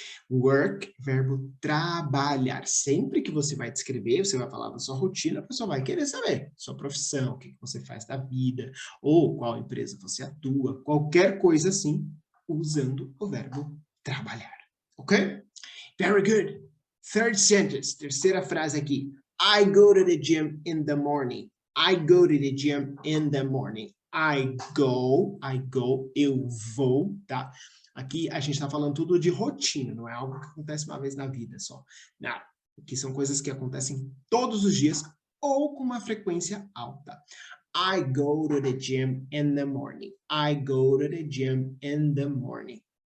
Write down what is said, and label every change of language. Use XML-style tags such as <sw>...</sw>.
<pt>Work, verbo trabalhar. Sempre que você vai descrever, você vai falar da sua rotina, a pessoa vai querer saber sua profissão, o que você faz da vida, ou qual empresa você atua, qualquer coisa assim, usando o verbo trabalhar.</pt> <en>Ok? Very good. Third sentence,</en> <pt>terceira frase aqui.</pt> <en>I go to the gym in the morning. I go to the gym in the morning. I go,</en> <pt>eu vou, tá? Aqui a gente está falando tudo de rotina, não é algo que acontece uma vez na vida só. Não, aqui são coisas que acontecem todos os dias ou com uma frequência alta.</pt> <en>I go to the gym in the morning. I go to the gym in the morning.</en>